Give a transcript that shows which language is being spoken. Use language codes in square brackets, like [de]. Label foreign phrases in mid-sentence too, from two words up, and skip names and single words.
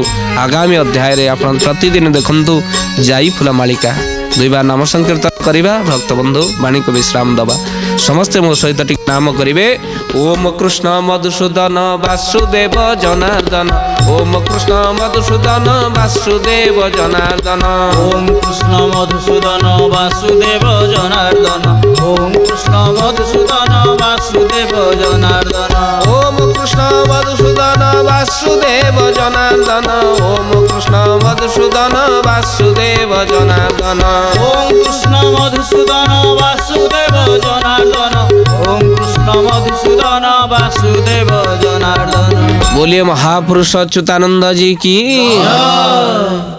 [or] ଆଗାମୀ ଅଧ୍ୟାୟରେ ଆପଣ ପ୍ରତିଦିନ ଦେଖନ୍ତୁ ଯାଇ ଫୁଲ ମାଳିକା। ଦୁଇବାର ନାମ ସଂକୀର୍ତ୍ତନ କରିବା। ଭକ୍ତ ବନ୍ଧୁ, ବାଣୀକୁ ବିଶ୍ରାମ ଦେବା। ସମସ୍ତେ ମୋ ସହିତ ଟିକେ ନାମ କରିବେ। ଓମ କୃଷ୍ଣ ମଧୁସୂଦନ ବାସୁଦେବ ଜନାର୍ଦ୍ଦନ। ଓମ କୃଷ୍ଣ ମଧୁସୂଦନ ବାସୁଦେବ ଜନାର୍ଦ୍ଦନ। ওম কৃষ্ণ মধুসূদন বাসুদেব জনার্দন। ওম কৃষ্ণ মধুসূদন বাসুদেব জনার্দন। ওম কৃষ্ণ মধুসূদন বাসুদেব জনার্দন। ওম কৃষ্ণ মধুসূদন বাসুদেব জনার্দন। ওম কৃষ্ণ মধুসূদন বাসুদেব জনার্দন। ওম কৃষ্ণ মধুসূদন বাসুদেব জনার্দন। [hi] बोलिए महापुरुष अच्युतानंद जी की।